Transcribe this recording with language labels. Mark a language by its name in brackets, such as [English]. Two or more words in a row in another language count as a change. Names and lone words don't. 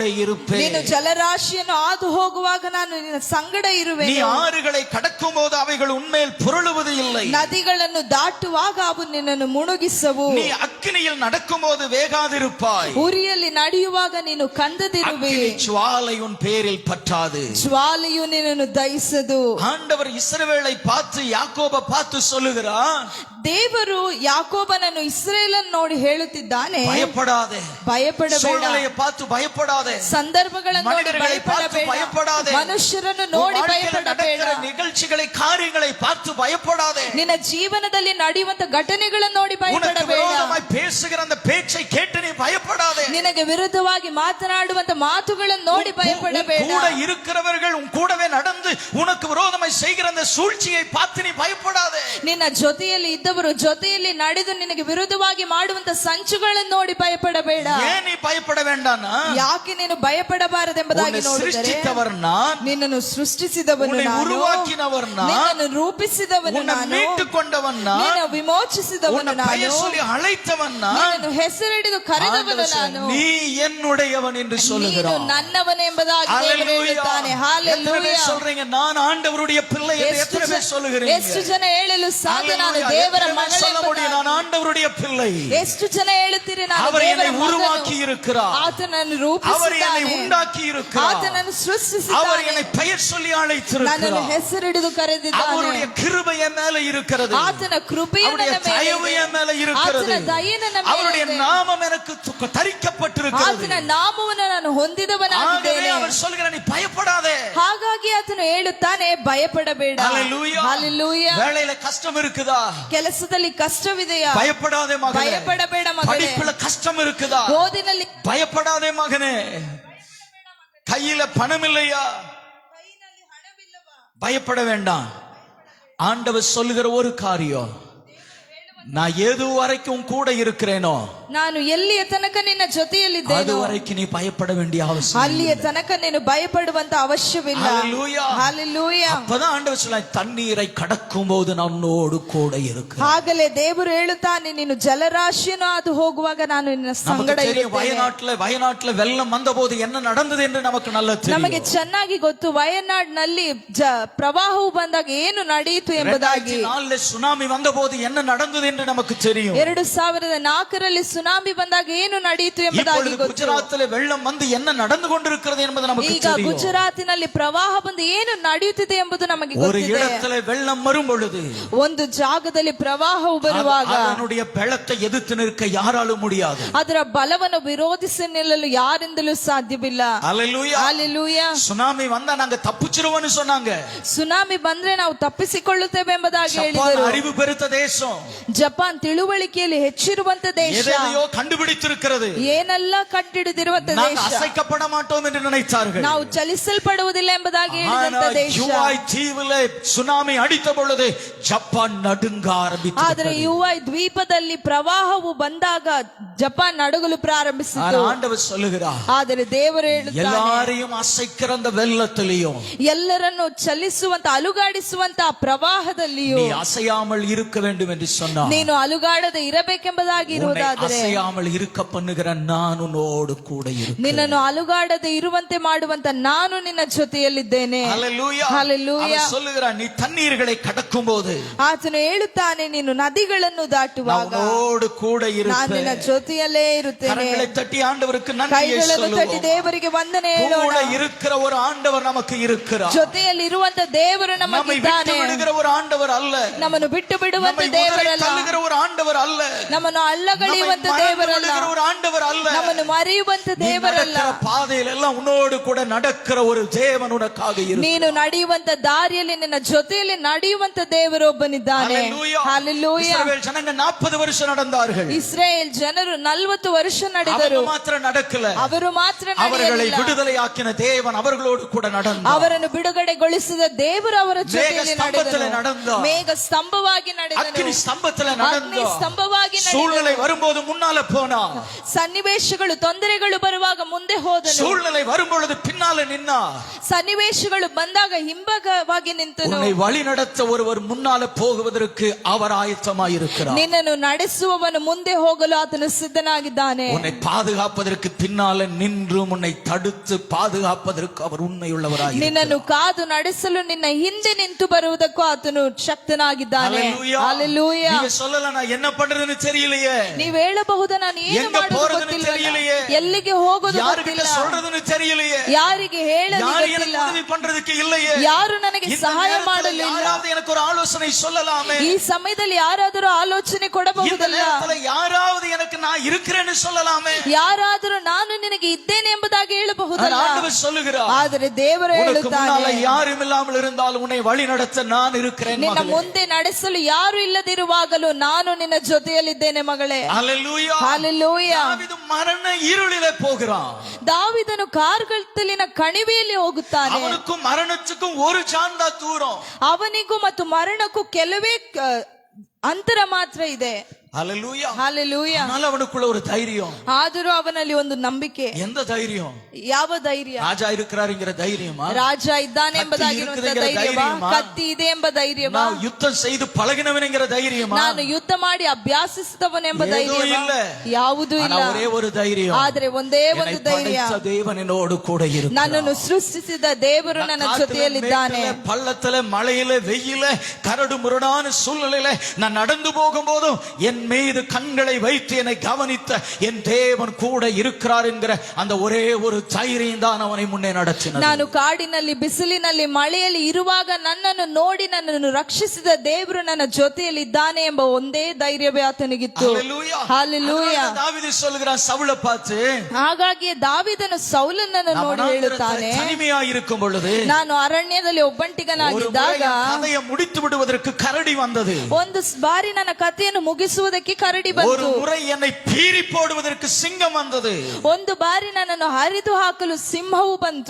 [Kannada] ನೀನು [Tamil] இருப்பேன், [Kannada] ಜಲರಾಶಿಯನ್ನು ಹಾದು ಹೋಗುವಾಗ ನಾನು ನಿನ್ನ ಸಂಗಡ [Tamil] நீ [Kannada] ಇರುವೆನು, [Tamil] ஆறுகளை கடக்கும் போது அவைகள் உன்மேல் புரளுவது இல்லை, [Kannada] ನದಿಗಳನ್ನು ದಾಟುವಾಗ ಅವು ನಿನ್ನನ್ನು ಮುಳುಗಿಸವು, [Tamil] நீ அக்கினியில் நடக்கும் போது வேகாதிருப்பாய், [Kannada] ಉರಿಯಲ್ಲಿ ನಡೆಯುವಾಗ ನೀನು ಕಂದದಿರುವೆ, [Tamil] அக்கினி ஜுவாலை உன் பேரில் பற்றாது. [Kannada] ಜ್ವಾಲೆಯು ನಿನ್ನನ್ನು ದಹಿಸದು. [Tamil] ஆண்டவர் இஸ்ரவேலை பார்த்து யாக்கோபை பார்த்து சொல்லுகிறார், [Kannada] ದೇವರು ಯಾಕೋಬನನ್ನು ಇಸ್ರೇಲನ್ನು ನೋಡಿ ಹೇಳುತ್ತಿದ್ದಾನೆ, [Tamil] பயப்படாதே, [Kannada] ಭಯಪಡಬೇಡ, [Tamil] சூழ்நிலையை பார்த்து பயப்படாதே, [Kannada] ಸಂದರ್ಭಗಳನ್ನು ನೋಡಿ [Tamil] மனிதர்களை பார்த்து [Kannada] ಭಯಪಡಬೇಡ, [Tamil] பயப்படாதே, [Kannada] ಮನುಷ್ಯರನ್ನು [Tamil] உன் [Kannada] ನೋಡಿ [Tamil] வாழ்க்கையில் [Kannada] ಭಯಪಡಬೇಡ, [Tamil] நடக்கிற நிகழ்ச்சிகளை காரியங்களை பார்த்து பயப்படாதே, [Kannada] ನಿನ್ನ ಜೀವನದಲ್ಲಿ ನಡೆಯುವಂತ ಘಟನೆಗಳನ್ನು ನೋಡಿ [Tamil] உனக்கு [Kannada] ಭಯಪಡಬೇಡ, [Tamil] விரோதமாய் பேசுகிற அந்த பேச்சை கேட்டு நீ பயப்படாதே, [Kannada] ನಿನಗೆ ವಿರುದ್ಧವಾಗಿ ಮಾತನಾಡುವಂತ ಮಾತುಗಳನ್ನು ನೋಡಿ ಭಯಪಡಬೇಡ, [Tamil] கூட இருக்கிறவர்கள் உன் கூடவே நடந்து உனக்கு விரோதமாய் செய்கிற அந்த சூழ்ச்சியை பார்த்து நீ பயப்படாதே. [Kannada] ನಿನ್ನ ಜೊತೆಯಲ್ಲಿ ಇದ್ದವರು ಜೊತೆಯಲ್ಲಿ ನಡೆದು ನಿನಗೆ ವಿರುದ್ಧವಾಗಿ ಮಾಡುವಂತ ಸಂಚುಗಳನ್ನು ನೋಡಿ ಭಯಪಡಬೇಡ. [Tamil] ஏன் நீ பயப்பட வேண்டாம்னா, [Kannada] ಯಾಕೆ ನೀನು ಭಯಪಡಬಾರದೆಂಬುದಾಗಿ [Tamil] உன்னை [Kannada] ನೋಡಿದರೆ, [Tamil] சிருஷ்டித்தவர் நான், [Kannada] ನಿನ್ನನ್ನು ಸೃಷ್ಟಿಸಿದವನು [Tamil] உன்னை [Kannada] ನಾನು, [Tamil] உருவாக்கினவர் நான், [Kannada] ನಿನ್ನನ್ನು ರೂಪಿಸಿದವನು [Tamil] உன்னை [Kannada] ನಾನು, [Tamil] மீட்டுக் கொண்டவன் நான், [Kannada] ನಿನ್ನ ವಿಮೋಚಿಸಿದವನು [Tamil] உன்னை [Kannada] ನಾನು, [Tamil] பெயர் சொல்லி அழைத்தவன் நான், [Kannada] ನಿನ್ನನ್ನು ಹೆಸರಿಡಿದು ಕರೆದವನು ನಾನು, [Tamil] நீ என்னுடையவன் என்று [Kannada] ನೀನು [Tamil] சொல்லுகிறான். [Kannada] ನನ್ನವನೆಂಬುದಾಗಿ ದೇವರು ಹೇಳುತ್ತಾನೆ. [Tamil] எத்தனை பேர் [Kannada] ಹಾಲೆಲೂಯಾ. [Tamil] சொல்றீங்க நான் ஆண்டவருடைய பிள்ளை என்று எத்தனை பேர் சொல்லுகிறீங்க? [Kannada] ಎಷ್ಟು ಜನ ಹೇಳಲು ಸಾಧ್ಯ ನಾನು Hallelujah. ದೇವರ [Tamil] எத்தனை பேர் சொல்ல முடியும் நான் ஆண்டவருடைய பிள்ளை? [Kannada] ಎಷ್ಟು ಜನ ಹೇಳುತ್ತೀರಿ ನಾನು [Tamil] அவர் [Kannada] ದೇವರ [Tamil] என்னை [Kannada] ಮಗನು? [Tamil] உருவாக்கி இருக்கிறார், [Kannada] ಆತನನ್ನು [Tamil] அவர் என்னை [Kannada] ರೂಪಿಸಿದ್ದಾನೆ, [Tamil] உண்டாக்கி இருக்கிறார், [Kannada] ಆತನನ್ನು [Tamil] அவர் [Kannada] ಸೃಷ್ಟಿಸಿದ್ದಾನೆ, [Tamil] என்னை பெயர் சொல்லி [Kannada] ನನ್ನನ್ನು [Tamil] அழைத்திருக்கிறார், [Kannada] ಹೆಸರಿಡಿದು ಕರೆದಿದ್ದಾನೆ, [Tamil] அவருடைய கிருபை என் மேல இருக்கிறது, [Kannada] ಆತನ ಕೃಪೆಯು [Tamil] அவருடைய [Kannada] ನನ್ನ ಮೇಲೆ [Tamil] தயவு [Kannada] ಇದೆ, [Tamil] என் மேல இருக்கிறது, [Kannada] ಆತನ ದಯೆ ನನ್ನ ಮೇಲೆ [Tamil] அவருடைய [Kannada] ಇದೆ, [Tamil] நாமம் எனக்கு தரிக்கப்பட்டிருக்கிறது. [Kannada] ಆತನ ನಾಮವನ್ನು ನಾನು [Tamil] ஆகவே [Kannada] ಹೊಂದಿದವನಾಗಿದ್ದೇನೆ. [Tamil] அவர் சொல்கிறார் நீ பயப்படாதே. [Kannada] ಹಾಗಾಗಿ ಆತನು ಹೇಳುತ್ತಾನೆ ಭಯಪಡಬೇಡ. Hallelujah. Hallelujah. [Tamil] வேலையில கஷ்டம் இருக்குதா? [Kannada] ಕೆಲಸದಲ್ಲಿ ಕಷ್ಟವಿದೆಯಾ? [Tamil] பயப்படாதே மகனே. [Kannada] ಭಯಪಡಬೇಡ ಮಗನೇ. [Tamil] படிப்புல கஷ்டம் இருக்குதா? [Kannada] ಓದಿನಲ್ಲಿ [Tamil] பயப்படாதே மகனே. கையில பணம் இல்லையா? பயப்பட வேண்டாம். ஆண்டவர் சொல்லுகிற ஒரு காரியம், நான் எது வரைக்கும் கூட இருக்கிறேனோ [Kannada] ನಾನು ಎಲ್ಲಿಯ ತನಕ ನಿನ್ನ ಜೊತೆಯಲ್ಲಿದ್ದೇನೆ [Tamil] அது வரைக்கும் நீ பயப்பட வேண்டிய அவசியம் [Kannada] ಅಲ್ಲಿಯ ತನಕ ನೀನು ಭಯಪಡುವಂತ ಅವಶ್ಯವಿಲ್ಲ. Hallelujah. Hallelujah. [Tamil] அப்பதான் ஆண்டவர் சொல்ல தண்ணீரை கடக்கும் போது நான் உன்னோடு கூட இருக்கிறேன். [Kannada] ಆಗಲೇ ದೇವರು ಹೇಳುತ್ತಾನೆ ನೀನು ಜಲರಾಶಿಯನ್ನು ಅದು ಹೋಗುವಾಗ ನಾನು ನಿನ್ನ ಸಂಗಡ ಇರುತ್ತೇನೆ. [Tamil] ವಯನಾಟ್ல வெள்ளம் வந்தபோது என்ன நடந்தது என்று நமக்கு நல்லா [Kannada] ನಮಗೆ [Tamil] தெரியும். [Kannada] ಚೆನ್ನಾಗಿ ಗೊತ್ತು ವಯನಾಡ್ನಲ್ಲಿ ಪ್ರವಾಹವು ಬಂದಾಗ ಏನು ನಡೆಯಿತು ಎಂಬುದಾಗಿ. [Tamil] 2004 ಸುನಾಮಿ வந்தபோது என்ன நடந்தது என்று நமக்கு தெரியும். [Kannada] 2004ರಲ್ಲಿ ಸುನಾಮಿ ಬಂದಾಗ ಏನು ನಡೆಯಿತು ಎಂಬುದಾಗಿ ಗೊತ್ತು. [Tamil] ಗುಜರಾತ್ನಲ್ಲಿ வெள்ளம் வந்து என்ன நடந்து கொண்டிருக்கிறது என்பது நமக்கு [Kannada] ಈಗ [Tamil] தெரியும். [Kannada] ಗುಜರಾತಿನಲ್ಲಿ ಪ್ರವಾಹ ಬಂದು ಏನು ನಡೆಯುತ್ತಿದೆ ಎಂಬುದು ನಮಗೆ [Tamil] ஒரு [Kannada] ಗೊತ್ತಿದೆ. [Tamil] இடத்துல வெள்ளம் வரும் பொழுது [Kannada] ಒಂದು ಜಾಗದಲ್ಲಿ ಪ್ರವಾಹವು ಬರುವಾಗ [Tamil] அதனுடைய பலத்தை எதிர்த்து நிற்க யாராலும் முடியாது. [Kannada] ಅದರ ಬಲವನ್ನು ವಿರೋಧಿಸಿ ನಿಲ್ಲಲು ಯಾರಿಂದಲೂ ಸಾಧ್ಯವಿಲ್ಲ. Hallelujah. Hallelujah. [Tamil] சுனாமி வந்தா நாங்க தப்பிச்சிருவோம்னு சொன்னாங்க. [Kannada] ಸುನಾಮಿ ಬಂದ್ರೆ ನಾವು ತಪ್ಪಿಸಿಕೊಳ್ಳುತ್ತೇವೆ ಎಂಬುದಾಗಿ [Tamil] ஜப்பான் [Kannada] ಹೇಳಿದರು. [Tamil] அறிவு பெருத்த தேசம், [Kannada] ಜಪಾನ್ ತಿಳುವಳಿಕೆಯಲ್ಲಿ ಹೆಚ್ಚಿರುವಂತ ದೇಶ, [Tamil] எதையோ கண்டுபிடித்திருக்கிறது. [Kannada] ಏನೆಲ್ಲ ಕಂಡುಹಿಡಿದಿರುವಂತ [Tamil] நாங்க [Kannada] ದೇಶ, [Tamil] அசைக்கப்பட மாட்டோம் என்று நினைத்தார்கள். [Kannada] ನಾವು ಚಲಿಸಲ್ಪಡುವುದಿಲ್ಲ ಎಂಬುದಾಗಿ ಹೇಳಿದಂತ ದೇಶ. [Tamil] யுவாய் தீவிலே சுனாமி அடித்த பொழுது ஜப்பான் நடுங்க ஆரம்பித்தது. [Kannada] ಆದರೆ ಯುವಾಯ್ ದ್ವೀಪದಲ್ಲಿ ಪ್ರವಾಹವು ಬಂದಾಗ ಜಪಾನ್ ನಡುಗಲು ಪ್ರಾರಂಭಿಸಿತು. [Tamil] ஆண்டவர் சொல்லுகிறார், [Kannada] ಆದರೆ ದೇವರು ಹೇಳುತ್ತಾನೆ [Tamil] எல்லாரையும் அசைக்கிற அந்த வெள்ளத்திலையும் [Kannada] ಎಲ್ಲರನ್ನು ಚಲಿಸುವಂತ ಅಲುಗಾಡಿಸುವಂತ ಪ್ರವಾಹದಲ್ಲಿಯೂ [Tamil] நீ அசையாமல் இருக்க வேண்டும் என்று சொன்னார். [Kannada] ನೀನು ಅಲುಗಾಡದೆ ಇರಬೇಕೆಂಬುದಾಗಿ [Tamil] உன்னை [Kannada] ಇರುವುದಾದರೆ [Tamil] அசையாமல் இருக்க பண்ணுகிற நான் உன்னோடு கூட இருக்கிறேன். [Kannada] ನಿನ್ನನ್ನು ಅಲುಗಾಡದೆ ಇರುವಂತೆ ಮಾಡುವಂತ ನಾನು ನಿನ್ನ ಜೊತೆಯಲ್ಲಿದ್ದೇನೆ. [Tamil] ஹல்லேலூயா. Hallelujah. அவன் சொல்லுகிறான், நீ தண்ணீர்களை கடக்கும்போது [Kannada] ಆತನು ಹೇಳುತ್ತಾನೆ, ನೀನು ನದಿಗಳನ್ನು ದಾಟುವಾಗ [Tamil] அவனோடு கூட [Kannada] ನಾನು [Tamil] இருப்பேன். [Kannada] ನಿನ್ನ ಜೊತೆಯಲ್ಲೇ ಇರುತ್ತೇನೆ. [Tamil] கரங்களை தட்டி ஆண்டவருக்கு நன்றியை [Kannada] ಕೈಗಳನ್ನು ತಟ್ಟಿ [Tamil] சொல்லுவோம். [Kannada] ದೇವರಿಗೆ ವಂದನೆ ಹೇಳೋಣ. [Tamil] கூட இருக்கிற ஒரு ஆண்டவர் நமக்கு இருக்கிறார். [Kannada] ಜೊತೆಯಲ್ಲಿ ಇರುವಂತ ದೇವರು [Tamil] நம்மை விட்டு [Kannada] ನಮಗಿದ್ದಾನೆ. [Tamil] விடுகிற ஒரு ஆண்டவர் அல்ல. [Kannada] ನಮ್ಮನ್ನು ಬಿಟ್ಟು ಬಿಡುವಂತ [Tamil] நம்மை உதறி [Kannada] ದೇವರಲ್ಲ. [Tamil] தள்ளுகிற ஒரு ஆண்டவர் அல்ல. [Kannada] ನಮ್ಮನ್ನು ಅಲ್ಲಗಳೆಯುವಂತ [Tamil] நம்மை மறந்து [Kannada] ದೇವರಲ್ಲ. [Tamil] விடுகிற ஒரு ஆண்டவர் அல்ல. [Kannada] ನಮ್ಮನ್ನು ಮರೆಯುವಂತ [Tamil] நீ [Kannada] ದೇವರಲ್ಲ. [Tamil] நடக்கிற பாதையில் எல்லாம் உன்னோடு கூட நடக்கிற ஒரு தேவன் உனக்காக இருக்கிறார். [Kannada] ನೀನು ನಡೆಯುವಂತ ದಾರಿಯಲ್ಲಿ ನಿನ್ನ ಜೊತೆಯಲ್ಲಿ ನಡೆಯುವಂತ ದೇವರೊಬ್ಬನಿದ್ದಾನೆ. [Tamil] ஹல்லேலூயா. [Kannada] ಹಲ್ಲೆಲೂಯಾ. [Tamil] இஸ்ரவேல் ஜனங்க 40 வருஷம் நடந்தார்கள். [Kannada] ಇಸ್ರೇಲ್ ಜನರು 40 ವರ್ಷ ನಡೆದರು. [Tamil] அவங்க மாத்திரம் நடக்கல. [Kannada] ಅವರು ಮಾತ್ರ [Tamil] அவர்களை [Kannada] ನಡೆಯಲಿಲ್ಲ. [Tamil] விடுதலையாக்கின தேவன் அவர்களோடு கூட நடந்தார். [Kannada] ಅವರನ್ನು ಬಿಡುಗಡೆಗೊಳಿಸಿದ ದೇವರು ಅವರ ಜೊತೆಯಲ್ಲಿ ಸ್ತಂಭದಲ್ಲಿ ನಡೆದನು. [Tamil] நடந்தார். [Kannada] ಮೇಘ ಸ್ತಂಭವಾಗಿ ನಡೆದನು. [Tamil] அக்கினி ஸ்தம்பத்துல [Kannada] ಅಗ್ನಿ [Tamil] நடந்தார். [Kannada] ಸ್ತಂಭವಾಗಿ [Tamil] சூழ்நிலை [Kannada] ನಡೆದನು. [Tamil] வரும்போது முன்னால போனார். [Kannada] ಸನ್ನಿವೇಶಗಳು ತೊಂದರೆಗಳು ಬರುವಾಗ ಮುಂದೆ ಹೋದನು. [Tamil] சூழ்நிலை வரும்பொழுது பின்னால நின்னார். [Kannada] ಸನ್ನಿವೇಶಗಳು ಬಂದಾಗ ಹಿಂಭಾಗವಾಗಿ ನಿಂತನು. [Tamil] உன்னை வழி நடத்த ஒருவர் முன்னால போகுவதற்கு அவர் ஆயத்தமாயிருக்கிறார். [Kannada] ನಿನ್ನನ್ನು ನಡೆಸುವವನು ಮುಂದೆ ಹೋಗಲು ಆತನು ಸಿದ್ಧನಾಗಿದ್ದಾನೆ. [Tamil] உன்னை பாதுகாப்பதற்கு பின்னால நின்று உன்னை தடுத்து பாதுகாப்பதற்கு அவர் உண்மையுள்ளவராயிருக்கிறார். [Kannada] ನಿನ್ನನ್ನು ಕಾದು ನಡೆಸಲು ನಿನ್ನ ಹಿಂದೆ ನಿಂತು ಬರುವುದಕ್ಕೂ ಆತನು ಶಕ್ತನಾಗಿದ್ದಾನೆ. [Tamil] ஹல்லேலூயா. [Kannada] ಹಲ್ಲೆಲೂಯಾ. [Tamil] நீங்க சொல்லல, நான் என்ன பண்றதுன்னு தெரியலையே, [Kannada] ನೀವ್ ಹೇಳಬಹುದು, ನಾನು ಏನು [Tamil] எங்க [Kannada] ಮಾಡೋದು [Tamil] போறதுன்னு [Kannada] ಗೊತ್ತಿಲ್ಲ, [Tamil] தெரியலையே, [Kannada] ಎಲ್ಲಿಗೆ ಹೋಗೋದು [Tamil] யாருக்கிட்ட [Kannada] ಗೊತ್ತಿಲ್ಲ, [Tamil] சொல்றதுன்னு தெரியலையே, [Kannada] ಯಾರಿಗೆ ಹೇಳಲು [Tamil] யாரு எனக்கு [Kannada] ಗೊತ್ತಿಲ್ಲ, [Tamil] உதவி பண்றதுக்கு இல்லையே, [Kannada] ಯಾರು ನನಗೆ [Tamil] இந்த [Kannada] ಸಹಾಯ [Tamil] நேரத்துல [Kannada] ಮಾಡಲಿಲ್ಲ. [Tamil] யாராவது எனக்கு ஒரு ஆலோசனை சொல்லலாமே, [Kannada] ಈ ಸಮಯದಲ್ಲಿ ಯಾರಾದರೂ ಆಲೋಚನೆ [Tamil] இந்த [Kannada] ಕೊಡಬಹುದಲ್ಲ, [Tamil] நேரத்துல யாராவது எனக்கு நான் இருக்கிறேன்னு சொல்லலாமே. [Kannada] ಯಾರಾದರೂ ನಾನು ನಿನಗೆ ಇದ್ದೇನೆ ಎಂಬುದಾಗಿ ಹೇಳಬಹುದಲ್ಲ. [Tamil] ஆண்டவர் சொல்லுகிறார், [Kannada] ಆದರೆ ದೇವರು [Tamil] உனக்கு முன்னால [Kannada] ಹೇಳುತ್ತಾನೆ, [Tamil] யாரும் இல்லாமல் இருந்தாலும் உன்னை வழி நடத்த நான் இருக்கிறேன் [Kannada] ನಿನ್ನ [Tamil] மகளே. [Kannada] ಮುಂದೆ ನಡೆಸಲು ಯಾರು ಇಲ್ಲದಿರುವಾಗಲೂ ನಾನು ನಿನ್ನ ಜೊತೆಯಲ್ಲಿದ್ದೇನೆ ಮಗಳೇ. [Tamil] ஹல்லேலூயா. [Kannada] ಹಲ್ಲೆಲೂಯಾ. [Tamil] தாவீது மரண இருளிலே போகிறான். [Kannada] ದಾವಿದನು ಕಾರ್ಗತ್ತಲಿನ ಕಣಿವೆಯಲ್ಲಿ ಹೋಗುತ್ತಾನೆ. [Tamil] அவனுக்கும் மரணத்துக்கும் ஒரு சாந்தா தூரம். [Kannada] ಅವನಿಗೂ ಮತ್ತು ಮರಣಕ್ಕೂ ಕೆಲವೇ ಅಂತರ ಮಾತ್ರ ಇದೆ. [Tamil] ஹல்லேலூயா. [Kannada] ಹಲ್ಲೆಲೂಯಾ. [Tamil] அதனால அவனுக்குள்ள ஒரு தைரியம். [Kannada] ಆದರೂ ಅವನಲ್ಲಿ ಒಂದು ನಂಬಿಕೆ. [Tamil] எந்த தைரியம்? [Kannada] ಯಾವ ಧೈರ್ಯ? [Tamil] ராஜா இருக்கிறாருங்கிற தைரியமா? [Kannada] ರಾಜ ಇದ್ದಾನೆ ಎಂಬುದಾಗಿರುವಂತ ಧೈರ್ಯವಾ? ಕತ್ತಿ ಇದೆ ಎಂಬ ಧೈರ್ಯವಾ? [Tamil] நான் யுத்தம் செய்து பழகினவன்ங்கிற தைரியமா? [Kannada] ನಾನು ಯುದ್ಧ ಮಾಡಿ ಅಭ್ಯಾಸಿಸಿದವನೆಂಬ ಏನೂ ಧೈರ್ಯವಾ? ಇಲ್ಲ. ಯಾವುದೂ ಇಲ್ಲ. [Tamil] ஒரே ஒரு தைரியம். [Kannada] ಆದ್ರೆ ಒಂದೇ ಒಂದು ಧೈರ್ಯ, [Tamil] படைத்த தேவன் என்னோடு கூட இருக்கிறார். [Kannada] ನನ್ನನ್ನು ಸೃಷ್ಟಿಸಿದ ದೇವರು ನನ್ನ ಜೊತೆಯಲ್ಲಿದ್ದಾನೆ. [Tamil] பள்ளத்துல மழையில வெயில கரடு முரடான சூழ்நிலையில நான் நடந்து போகும்போதும் என் மீது கண்களை வைத்து என்னை கவனித்த என் தேவன் கூட இருக்கிறார் என்கிற அந்த ஒரே ஒரு தைரியம் தான் அவனை முன்னே நடத்தினது. [Kannada] ನಾನು ಕಾಡಿನಲ್ಲಿ ಬಿಸಿಲಿನಲ್ಲಿ ಮಳೆಯಲ್ಲಿ ಇರುವಾಗ ನನ್ನನ್ನು ನೋಡಿ ನನ್ನನ್ನು ರಕ್ಷಿಸಿದ ದೇವರು ನನ್ನ ಜೊತೆಯಲ್ಲಿ ಇದ್ದಾನೆ ಎಂಬ ಒಂದೇ ಧೈರ್ಯವೇ ಆತನಿಗಿತ್ತು. [Tamil] ஹல்லேலூயா. [Kannada] ಹಲ್ಲೆಲೂಯಾ. [Tamil] அதனால தாவீது சொல்கிறான் சவுலை பார்த்து, [Kannada] ಹಾಗಾಗಿ ದಾವಿದನು ಸೌಲನನ್ನು ನೋಡಿ ಹೇಳುತ್ತಾನೆ, [Tamil] தனிமையா இருக்கும் பொழுது [Kannada] ನಾನು ಅರಣ್ಯದಲ್ಲಿ [Tamil] ஒரு [Kannada] ಒಬ್ಬಂಟಿಗನಾಗಿದ್ದಾಗ [Tamil] முறை என் கதையை முடித்து விடுவதற்கு கரடி வந்தது. [Kannada] ಒಂದು ಬಾರಿ ನನ್ನ ಕಥೆಯನ್ನು ಮುಗಿಸುವುದಕ್ಕೆ ಕರಡಿ [Tamil] ஒரு [Kannada] ಬಂತು. [Tamil] முறை என்னை பீறி போடுவதற்கு சிங்கம் வந்தது. [Kannada] ಒಂದು ಬಾರಿ ನನ್ನನ್ನು ಹರಿದು ಹಾಕಲು ಸಿಂಹವು ಬಂತು.